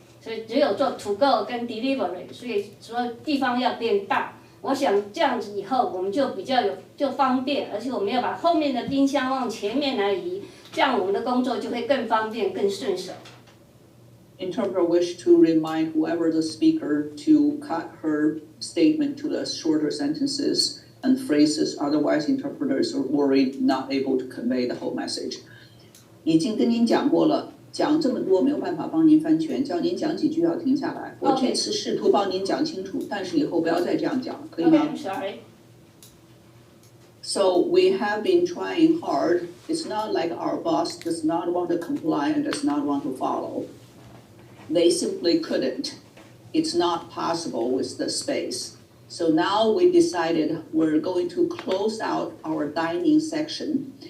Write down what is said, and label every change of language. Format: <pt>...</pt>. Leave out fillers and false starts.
<zh>所以只有做 to go 跟 delivery， 所以所有地方要变大。我想这样子以后我们就比较就方便，而且我们要把后面的冰箱往前面来移，这样我们的工作就会更方便、更顺手。</zh> <en>Interpreter wish to remind whoever the speaker to cut her statement to the shorter sentences and phrases, otherwise interpreters are worried not able to convey the whole message.</en> <zh>已经跟您讲过了。讲这么多没有办法帮您翻全，叫您讲几句要停下来。我这次试图帮您讲清楚，但是以后不要再这样讲，可以吗</zh> <en>I'm sorry. So we have been trying hard. It's not like our boss does not want to comply and does not want to follow. They simply couldn't. It's not possible with the space. So now we decided we're going to close out our dining section.</en>